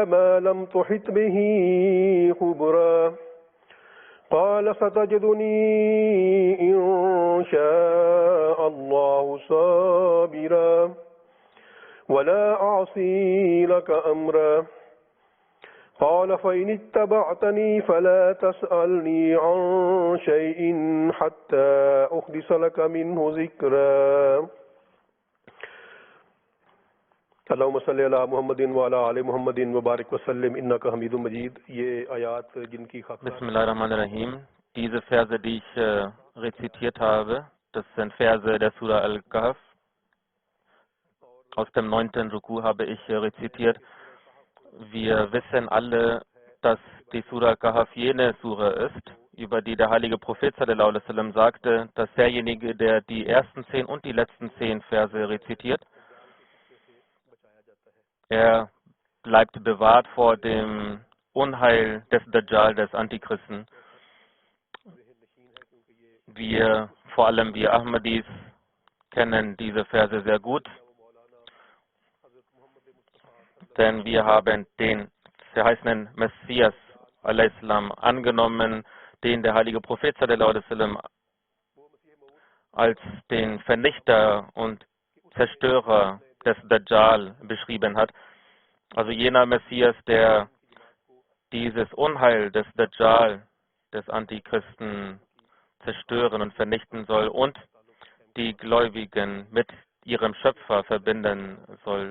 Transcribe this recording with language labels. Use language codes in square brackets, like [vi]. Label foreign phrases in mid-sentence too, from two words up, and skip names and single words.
[ar] ما لم تحط به خبرا قال ستجدني إن شاء الله صابرا ولا أعصي لك أمرا قال فإن اتبعتني فلا تسألني عن شيء حتى أحدث لك منه ذكرا اللهم صل على محمد وعلى آل محمد وبارك وسلم إنك حميد مجيد. [ur] یہ آیات جن کی [ar] Bismillahirrahmanirrahim. [de] Diese Verse, die ich rezitiert habe, das sind Verse der Surah Al-Kahf. Aus dem 9. Ruku habe ich rezitiert. Wir wissen alle, dass die Surah Kahf jene Surah ist, über die der heilige Prophet [ar] صلى الله عليه وسلم [de] sagte, dass derjenige, der die ersten 10 und die letzten 10 Verse rezitiert, er bleibt bewahrt vor dem Unheil des Dajjal, des Antichristen. Vor allem wir Ahmadis, kennen diese Verse sehr gut, denn wir haben den verheißenen Messias a.s. angenommen, den der heilige Prophet [ar] صلى الله عليه وسلم [de] als den Vernichter und Zerstörer des Dajjal beschrieben hat. Also jener Messias, der dieses Unheil des Dajjal, des Antichristen, zerstören und vernichten soll und die Gläubigen mit ihrem Schöpfer verbinden soll.